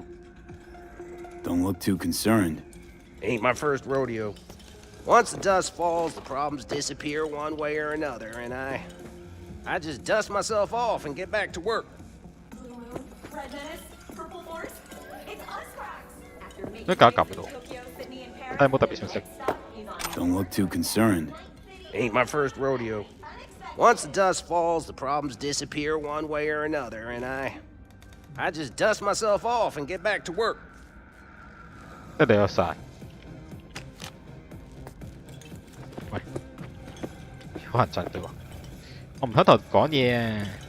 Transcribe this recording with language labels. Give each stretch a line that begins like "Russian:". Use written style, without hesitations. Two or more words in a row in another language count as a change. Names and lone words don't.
English: Don't look too concerned. Ain't my first rodeo. Once the dust falls, the problems disappear one way or another, and I just dust myself off and get back to work. Red Menace, Purple Force, it's us cracks.
Cantonese: 都搞唔到，睇有冇特別信息。
English: Don't look too concerned. Ain't my first rodeo. Once the dust falls, the problems disappear one way or another, and I just dust myself off and get back to work.
Cantonese: 一定有晒。喂，好人陣對喎，我唔喺度講嘢啊！